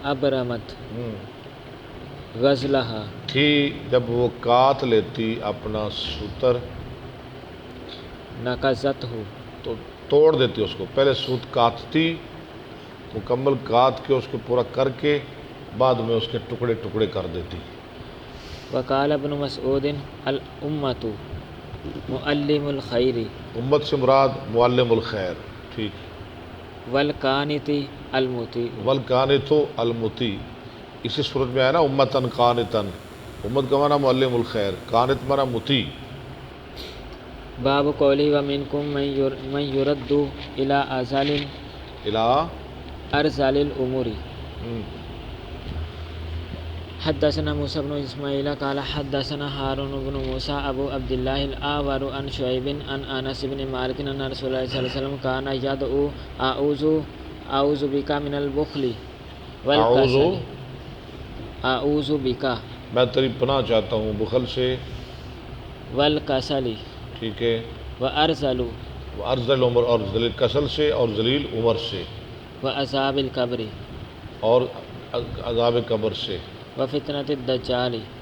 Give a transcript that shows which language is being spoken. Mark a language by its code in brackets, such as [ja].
[ar] ابرمت غزلہا، [ur] تھی جب وہ کات لیتی اپنا سوتر، [ar] نقضت ہو [ur] تو توڑ دیتی اس کو. پہلے سوت کاتتی، مکمل کات کے اس کو پورا کر کے بعد میں اس کے ٹکڑے ٹکڑے کر دیتی. [ar] وقال ابن مسعود الامۃ معلم الخیر [ur] امت سے مراد معلم الخیر. ٹھیک. [ar] والقانت المطیع، والقانت المطیع، [ur] اسی صورت میں آیا نا امتن قانتن. امت کا معنی معلم الخیر، قانت معنی مطیع. [ar] باب قولی ومنکم من یرد الی ارذل الامور. حدثنا موسى بن اسماعيل قال حدثنا هارون بن موسى ابو عبد الله الاعور عن شعيب عن انس بن مالك ان رسول الله صلى الله عليه وسلم كان يدعو اعوذ بك من البخل والكسل. اعوذ بك، [ur] میں تیری پناہ چاہتا ہوں بخل سے، [ar] والکسل، [ur] ٹھیک ہے، [ar] وارذل، ارذل عمر، [ur] اور ذلیل کسل سے اور ذلیل عمر سے، [ar] وعذاب القبر، [ur] اور عذاب قبر سے، [ar] وفتنة الدجال،